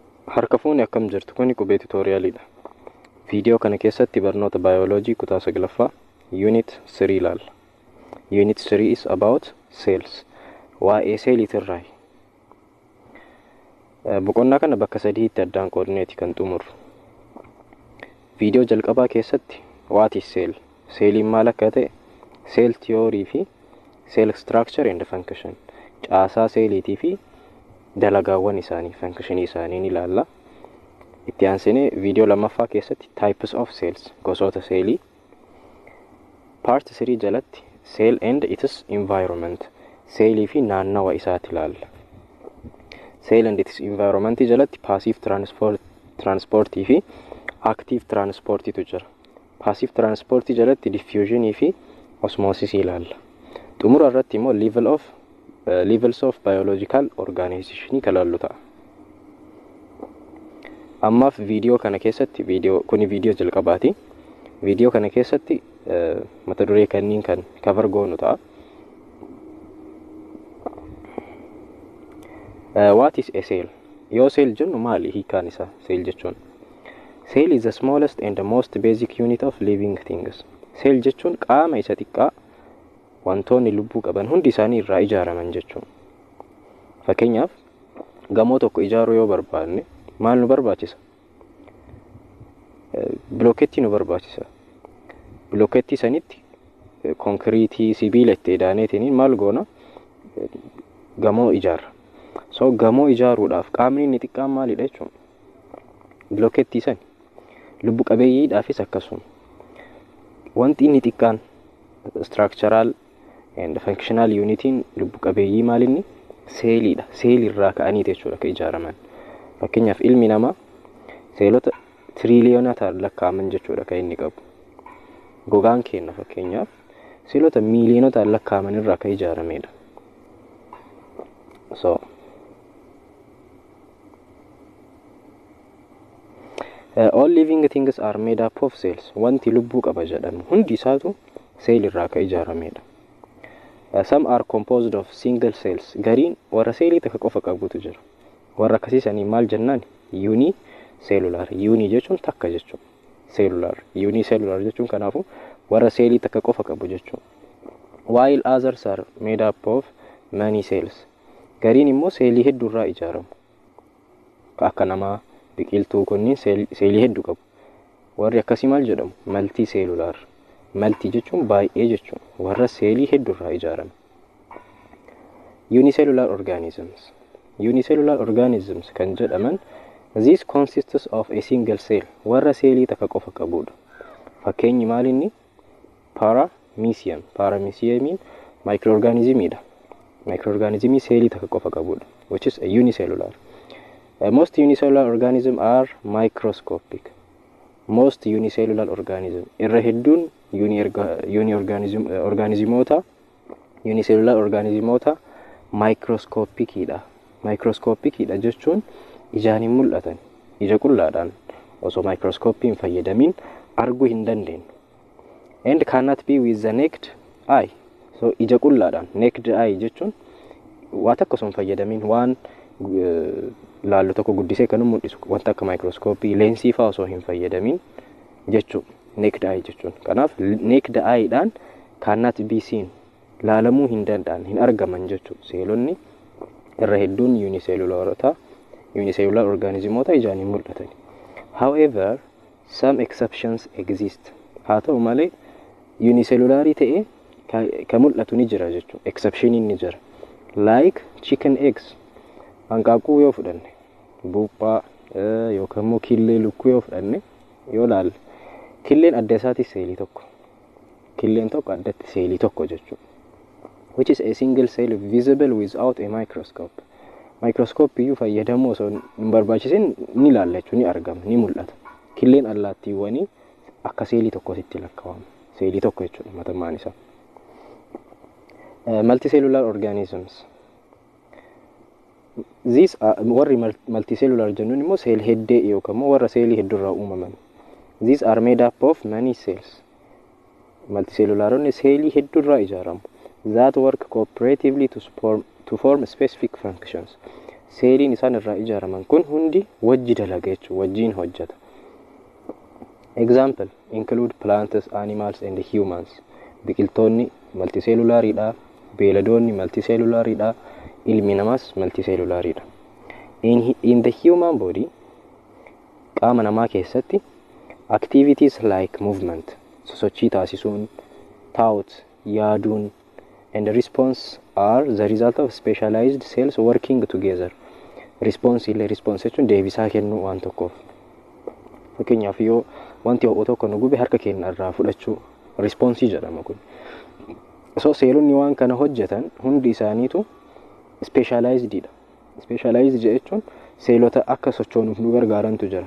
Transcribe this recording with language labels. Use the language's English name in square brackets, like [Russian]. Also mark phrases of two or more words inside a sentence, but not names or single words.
[Oromo] Harka fuuni akkam jirtu kuni qubee tuutoriyaaliidha. Viidiyoo kana keessatti barnoota bioloojii kutaa 9ffaa unit 3 ilaalla. [English] Unit 3 is about cells. [Oromo] Waa'ee seeliitirraa. Boqonnaa kana bakka sadiitti addaan qoodneeti kan xumuru. Viidiyoo jalqabaa keessatti [English] what is cell? [Oromo] Seeliin maal akka ta'e, [English] cell theory [Oromo] fi [English] cell structure and function. [Oromo] Caasaa seeliitii fi dalagaawwan isaanii, function isaanii ni ilaalla. Itti aansinee viidiyoo lammaffaa keessatti [English] types of cells, [Oromo] gosoota seelii. [English] Part 3 jalatti cell and its environment, [Oromo] seelii fi naannawa isaati ilaalla. [English] Cell and its environment jalatti passive transport fi active transport [Oromo] tu jira. [English] Passive transport jalatti diffusion fi osmosis ilaalla. [Oromo] Xumura irratti immoo [English] levels of biological organization [Oromo] kalaallu ta'a. Ammaaf viidiyoo kana keessatti viidiyoo jalqabaati. Viidiyoo kana keessatti mata duree kanniin kan cover goonu ta'a. [English] What is a cell? [Oromo] Yoo cell jennu maali hiikaan isaa? Cell jechuun [English] cell is the smallest and the most basic unit of living things. [Oromo] Cell jechuun qaama isa xiqqaa wantoonni lubbuu qaban hundi isaanii irraa ijaaraman jechuun. Fakkeenyaaf gamoo tokko ijaaruu yoo barbaanne maal nu barbaachisa? Blokkeetti nu barbaachisa. Blokkeetti sanitti konkiriitii, sibiila itti hidhaaneetiin maal goona? Gamoo ijaarra. So gamoo ijaaruudhaaf qaamni inni xiqqaan maalidha jechuun? Blokkeetti sani. Lubbu qabeeyyiidhaafis akkasuma. Wanti inni xiqqaan [English] structural and functional [Oromo] unitiin lubbu qabeeyyii maalinni? Seeliidha. Seelirraa ka'anii jechuudha kan ijaaraman. Fakkeenyaaf ilmi namaa seelota triliyoonataan lakkaa'aman jechuudha kan inni qabu. Gogaan keenya fakkeenyaaf seelota miiliyonotaan lakkaa'aman irraa kan ijaaramedha. [English] So all living things are made up of cells. [Oromo] Wanti lubbuu qaba jedhamu hundi isaatu seelirraa kan ijaaramedha. [English] Some are composed of single cells. [Oromo] Gariin warra seelii takka qofa qabutu jira. Warra akkasiisanii maal jennaan? Unicellular. Uni jechuun takka jechuun. Cellular. Unicellular jechuun kanaafu warra seelii takka qofa qabu jechuun. [English] While others are made up of many cells. [Oromo] Gariin immoo seelii hedduurraa ijaaramu. Akka namaa biqiltuu kunniin seelii hedduu qabu. Warri akkasii maal jedhamu? Multicellular. Multi jechuun baay'ee jechuun. Warra seelii hedduurraa ijaarame. [English] Unicellular organisms. Unicellular organisms [Oromo] kan jedhaman [English] this consists of a single cell. [Oromo] Warra seelii takka qofa qabudha. Fakkeenyi maalinni? Paramecium. Parameciumiin microorganismidha. Microorganismii seelii takka qofa qabudha, [English] which is a unicellular. Most unicellular organisms are microscopic. Most unicellular organisms [Oromo] irra hedduun unicellular organismota microscopicidha. Microscopicidha jechuun ijaan hin mul'atan. Ija qullaadhaan osoo microscopiin fayyadamin arguu hin dandeenyu. [English] And cannot be with the naked eye. [Oromo] So ija qullaadhaan [English] naked eye [Oromo] jechuun waan takka osoo hin fayyadamin waan laallu tokko guddisee kan mul'isu wanta akka microscopii leensii fa'aa osoo hin fayyadamin jechuun [English] naked eye [Oromo] jechuun. [English] Kanaaf naked eye'dhaan cannot be seen, [Oromo] laalamuu hin danda'an, hin argaman jechuudha. Seelonni irra hedduun unicellular organismota ijaan hin mul'atan. [English] However, some exceptions exist. [Oromo] Haa ta'u malee unicellularii ta'e kan mul'atu ni jira jechuudha. Exception ni jira. [English] Like chicken eggs. [Oromo] Hanqaaquu yoo fudhanne, buuphaa yookaan immoo killee lukkuu yoo fudhanne yoo laalle, killeen adda isaati seelii tokko. Killeen tokko addatti seelii tokko jechuudha. [English] Which is a single cell visible without a microscope. [Oromo] Microscope iyyuu fayyadamuu osoo hin barbaachisin ni laalla jechuun ni argama, ni mul'ata. Killeen allaattiiwwanii akka seelii tokkotti lakkaawama. Seelii tokko jechuudha matammaan isaa. [English] Multicellular organisms. These are [Oromo] warri multicellular jennuun immoo seel heddee yookaan immoo warra seelii hedduurraa uumaman. [English] These are made up of many cells. [Oromo] Multicellularonni seelii hedduurraa ijaaramu. [English] That work cooperatively to form specific functions. [Oromo] seeliin isaan irraa ijaaraman kun hundi wajji dalaga jechuudha, wajjiin hojjeta. [English] Example include plants, animals and humans. [Oromo] Biqiltoonni multicellular'idha, beeladoonni multicellular'idha, ilmi namaas multicellular'idha. [English] In the human body, [Oromo] qaama namaa keessatti [English] activities like movement, [Oromo] sosochii taasisuun, [English] thought, yaaduun, and response are the result of specialized cells working together. [Oromo] Response jechuun deebisaa kennuu waan tokkoof. Fakkeenyaaf yoo wanti ho'u tokko nu gube harka keenya irraa fudhachuu response jedhama kun. So seelonni waan kana hojjetan hundi isaaniitu specializedidha. Specialized jechuun seelota akka sochoonuuf nu gargaarantu jira.